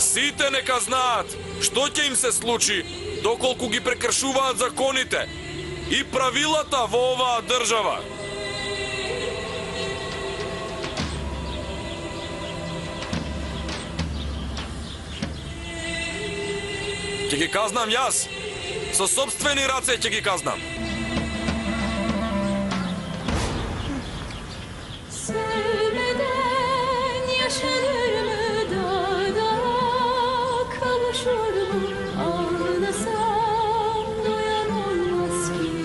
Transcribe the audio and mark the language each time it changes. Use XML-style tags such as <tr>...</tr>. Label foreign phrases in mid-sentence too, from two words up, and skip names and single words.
<mk>Сите нека знаат што ќе им се случи доколку ги прекршуваат законите и правилата во оваа држава. Ќе ги казнам јас. Со собствени раце ќе ги казнам.</mk> <tr>Sevmeden yaşanır mı dağda, kavuşur mu ağlasam doyan olmaz ki.</tr>